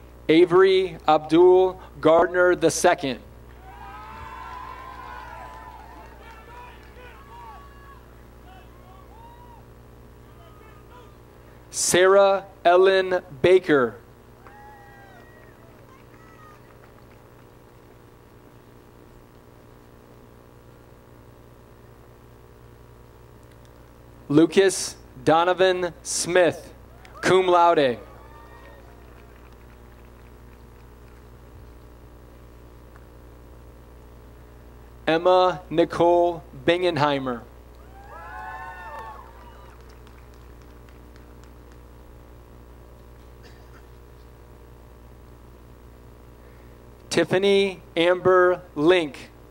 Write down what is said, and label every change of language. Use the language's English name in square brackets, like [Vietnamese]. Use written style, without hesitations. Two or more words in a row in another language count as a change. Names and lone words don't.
[English] Avery Abdul Gardner II. Sarah Ellen Baker. Lucas Donovan Smith, [Latin] cum laude. [English] Emma Nicole Bingenheimer. Tiffany Amber Link.